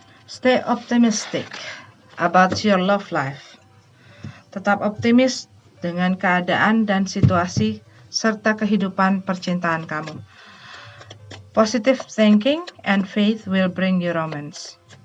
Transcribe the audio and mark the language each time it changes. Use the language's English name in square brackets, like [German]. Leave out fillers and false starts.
[English] Stay optimistic about your love life. [Indonesian] Tetap optimis dengan keadaan dan situasi serta kehidupan percintaan kamu. [English] Positive thinking and faith will bring you romance.